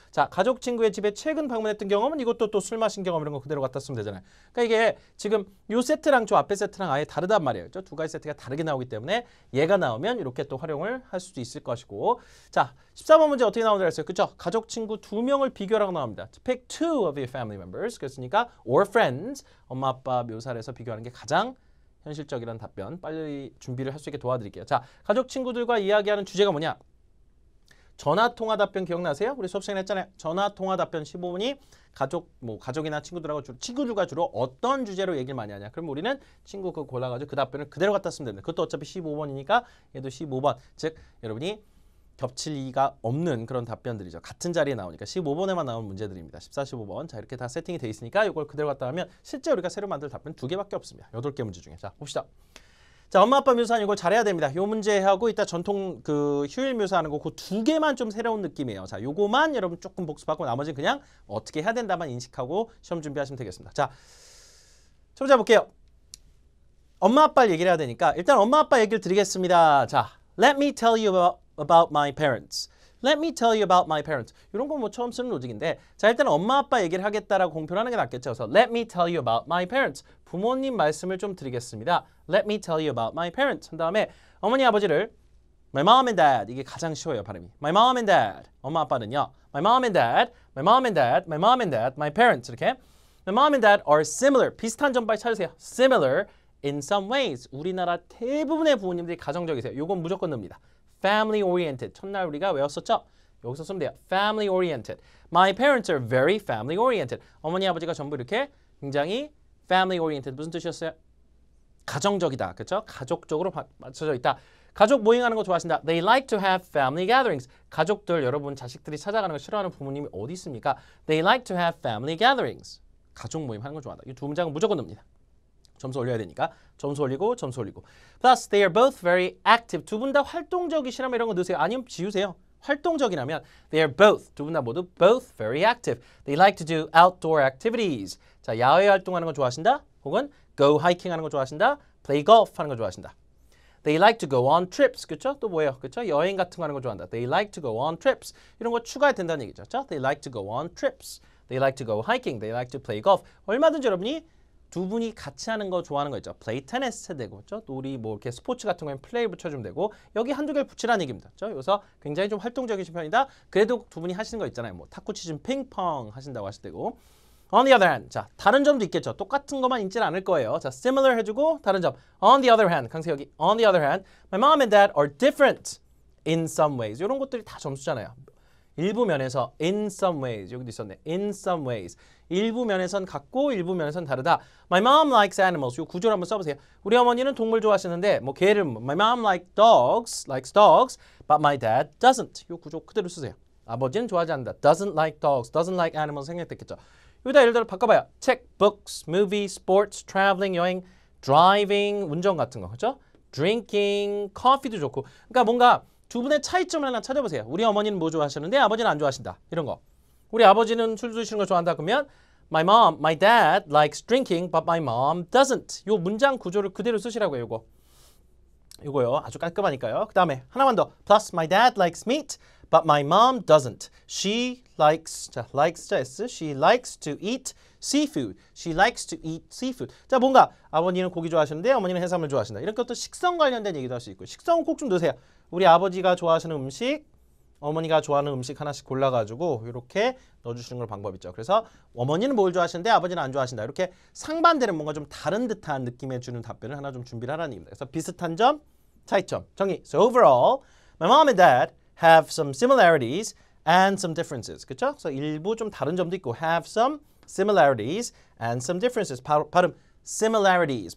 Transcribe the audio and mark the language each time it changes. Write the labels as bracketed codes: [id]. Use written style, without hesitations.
[ko] 자, 가족, 친구의 집에 최근 방문했던 경험은 이것도 또 술 마신 경험 이런 거 그대로 갖다 쓰면 되잖아요. 그러니까 이게 지금 요 세트랑 저 앞에 세트랑 아예 다르단 말이에요. 2가지 세트가 다르게 나오기 때문에 얘가 나오면 이렇게 또 활용을 할 수도 있을 것이고 자, 14번 문제 어떻게 나오는지 알았어요? 그렇죠? 가족, 친구 2명을 비교하라고 나옵니다. [en] To pick 2 of your family members. [ko] 그랬으니까 [en] or friends. [ko] 엄마, 아빠 묘사를 해서 비교하는 게 가장 현실적이라는 답변 빨리 준비를 할 수 있게 도와드릴게요. 자, 가족, 친구들과 이야기하는 주제가 뭐냐? 전화통화 답변 기억나세요? 우리 수업 시간에 했잖아요. 전화통화 답변 15번이 가족이나 친구들하고 친구들과 주로 어떤 주제로 얘기를 많이 하냐? 그럼 우리는 친구 그거 골라가지고 그 답변을 그대로 갖다 쓰면 됩니다. 그것도 어차피 15번이니까 얘도 15번. 즉 여러분이 겹칠 리가 없는 그런 답변들이죠. 같은 자리에 나오니까 15번에만 나온 문제들입니다. 14, 15번. 자, 이렇게 다 세팅이 돼 있으니까 이걸 그대로 갖다 하면 실제 우리가 새로 만들 답변 2개밖에 없습니다. 8개 문제 중에. 자, 봅시다. 자, 엄마, 아빠 묘사하는 이걸 잘해야 됩니다. 요 문제하고 이따 전통 그 휴일 묘사하는 거 그 2개만 좀 새로운 느낌이에요. 자, 요거만 여러분 조금 복습하고 나머지는 그냥 어떻게 해야 된다만 인식하고 시험 준비하시면 되겠습니다. 자, 첫 번째 볼게요. 엄마, 아빠 얘기를 해야 되니까 일단 엄마, 아빠 얘기를 드리겠습니다. [en] 자, let me tell you about my parents. Let me tell you about my parents. [ko] 이런 건 뭐 처음 쓰는 로직인데 자, 일단 엄마, 아빠 얘기를 하겠다라고 공표를 하는 게 낫겠죠. 그래서 [en] let me tell you about my parents. [ko] 부모님 말씀을 좀 드리겠습니다. [en] Let me tell you about my parents. [ko] 한 다음에 어머니, 아버지를 [en] my mom and dad. [ko] 이게 가장 쉬워요, 발음이. [en] My mom and dad. [ko] 엄마, 아빠는요. [en] My mom and dad, my mom and dad, my mom and dad, my parents. [ko] 이렇게. [en] My mom and dad are similar. [ko] 비슷한 점 빨리 찾으세요. [en] Similar in some ways. [ko] 우리나라 대부분의 부모님들이 가정적이세요. 요건 무조건 넣습니다. [en] Family oriented. [ko] 첫날 우리가 외웠었죠? 여기서 쓰면 돼요. Family oriented. [en] My parents are very family oriented. [ko] 어머니, 아버지가 전부 이렇게 굉장히 [en] family oriented. [ko] 무슨 뜻이었어요? 가정적이다. 그렇죠? 가족적으로 맞춰져 있다. 가족 모임하는 거 좋아하신다. [en] They like to have family gatherings. [ko] 가족들, 여러분 자식들이 찾아가는 거 싫어하는 부모님이 어디 있습니까? [en] They like to have family gatherings. [ko] 가족 모임 하는 거 좋아한다. 이 두 문장은 무조건 넣습니다. 점수 올려야 되니까 점수 올리고 점수 올리고. [en] Plus, they are both very active. [ko] 두 분 다 활동적이시라면 이런 거 넣으세요. 아니면 지우세요. 활동적이라면 [en] they are both, [ko] 두 분 다 모두 [en] both very active. They like to do outdoor activities. [ko] 자, 야외 활동하는 거 좋아하신다. 혹은 [en] go hiking [ko] 하는 거 좋아하신다. [en] play golf [ko] 하는 거 좋아하신다. [en] They like to go on trips. [ko] 그렇죠? 또 뭐예요? 그렇죠? 여행 같은 거 하는 거 좋아한다. [en] They like to go on trips. [ko] 이런 거 추가해야 된다는 얘기죠. 그렇죠? [en] They like to go on trips. They like to go hiking. They like to play golf. [ko] 얼마든지 여러분이 두 분이 같이 하는 거 좋아하는 거 있죠. [en] play tennis [ko] 해도 되고, 그렇죠? 또 우리 뭐 이렇게 스포츠 같은 거에 play 붙여주면 되고, 여기 한두 개를 붙이라는 얘기입니다. 그렇죠? 여기서 굉장히 좀 활동적이신 편이다. 그래도 두 분이 하시는 거 있잖아요. 뭐 탁구 치신 핑퐁 하신다고 하실 때고. [en] On the other hand, [ko] 자 다른 점도 있겠죠. 똑같은 것만 있지는 않을 거예요. 자 similar 해주고 다른 점. [en] On the other hand, [ko] 강세 여기. [en] On the other hand, my mom and dad are different in some ways. [ko] 이런 것들이 다 점수잖아요. 일부 면에서 [en] in some ways [ko] 여기도 있었네. [en] in some ways [ko] 일부 면에선 같고 일부 면에선 다르다. [en] My mom likes animals. [ko] 이 구조를 한번 써보세요. 우리 어머니는 동물 좋아하시는데 뭐 개를 [en] My mom likes dogs, but my dad doesn't. [ko] 이 구조 그대로 쓰세요. 아버지는 좋아하지 않는다. [en] Doesn't like dogs, doesn't like animals [ko] 생략됐겠죠. 여기다 예를 들어 바꿔봐요. 책, [en] books, movie, sports, traveling, [ko] 여행, [en] driving, [ko] 운전 같은 거 그렇죠? [en] drinking, [ko] coffee도 좋고. 그러니까 뭔가 두 분의 차이점을 하나 찾아보세요. 우리 어머니는 뭐 좋아하시는데 아버지는 안 좋아하신다. 이런 거. 우리 아버지는 술 드시는 거 좋아한다. [en] 그러면 my dad likes drinking, but my mom doesn't. [ko] 요 문장 구조를 그대로 쓰시라고요. 요거요. 아주 깔끔하니까요. 그 다음에 하나만 더. [en] Plus, my dad likes meat, but my mom doesn't. She likes, 자, likes, S. She likes to eat seafood. She likes to eat seafood. [ko] 자, 뭔가 아버지는 고기 좋아하시는데 어머니는 해산물 좋아하신다. 이렇게 또 식성 관련된 얘기도 할 수 있고. 식성은 꼭 좀 넣으세요. 우리 아버지가 좋아하시는 음식, 어머니가 좋아하는 음식 하나씩 골라가지고 이렇게 넣어주시는 걸 방법 있죠. 그래서 어머니는 뭘 좋아하시는데 아버지는 안 좋아하신다. 이렇게 상반되는 뭔가 좀 다른 듯한 느낌의 주는 답변을 하나 좀 준비를 하라는 얘기입니다. 그래서 비슷한 점, 차이점, 정의. [en] So overall, my mom and dad have some similarities and some differences. [ko] 그렇죠? 그래서 일부 좀 다른 점도 있고 [en] have some similarities and some differences. [ko] 발음 [en] similarities.